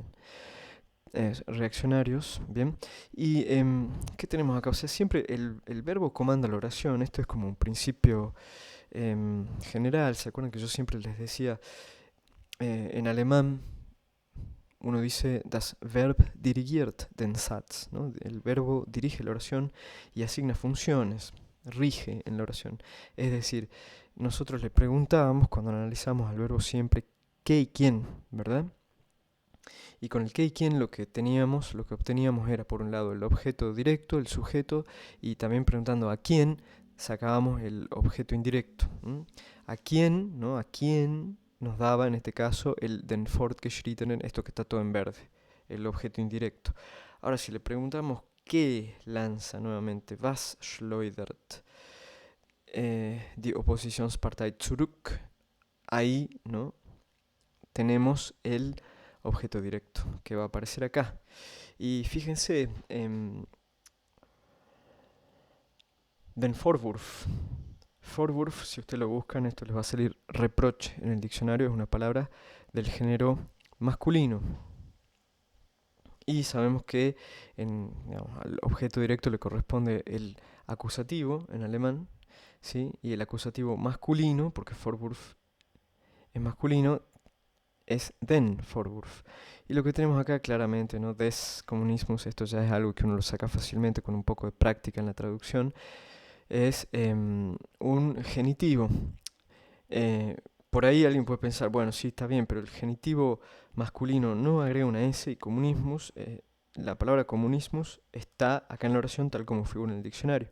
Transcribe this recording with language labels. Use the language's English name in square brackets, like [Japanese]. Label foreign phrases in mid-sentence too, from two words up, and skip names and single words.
[Spanish] Reaccionarios, bien. ¿Y qué tenemos acá? O sea, siempre el verbo comanda la oración. Esto es como un principio general. ¿Se acuerdan que yo siempre les decía en alemán? uno dice [German] das Verb dirigiert den Satz, [Spanish] ¿no? El verbo dirige la oración y asigna funciones, rige en la oración. Es decir, nosotros le preguntábamos cuando analizamos al verbo siempre qué y quién, ¿verdad? Y con el qué y quién lo que obteníamos era por un lado el objeto directo, el sujeto, y también preguntando a quién sacábamos el objeto indirecto. ¿A quién, no? ¿A quién nos daba en este caso el [German] den fortgeschrittenen, [Spanish] esto que está todo en verde, el objeto indirecto? Ahora si le preguntamos qué lanza nuevamente, [German] was schleudert die Oppositionspartei zurück, [Spanish] ahí, ¿no? Tenemos el objeto directo que va a aparecer acá. Y fíjense, [German] den Vorwurf. [Spanish] Vorwurf, si ustedes lo buscan, esto les va a salir reproche en el diccionario, es una palabra del género masculino. Y sabemos que al objeto directo le corresponde el acusativo en alemán, ¿sí? Y el acusativo masculino, porque Vorwurf es masculino, es [German] den Vorwurf. [Spanish] Y lo que tenemos acá claramente, ¿no? [German] Des Kommunismus, [Spanish] esto ya es algo que uno lo saca fácilmente con un poco de práctica en la traducción, es un genitivo. Por ahí alguien puede pensar, bueno, sí, está bien, pero el genitivo masculino no agrega una S y comunismus, la palabra comunismus está acá en la oración tal como figura en el diccionario.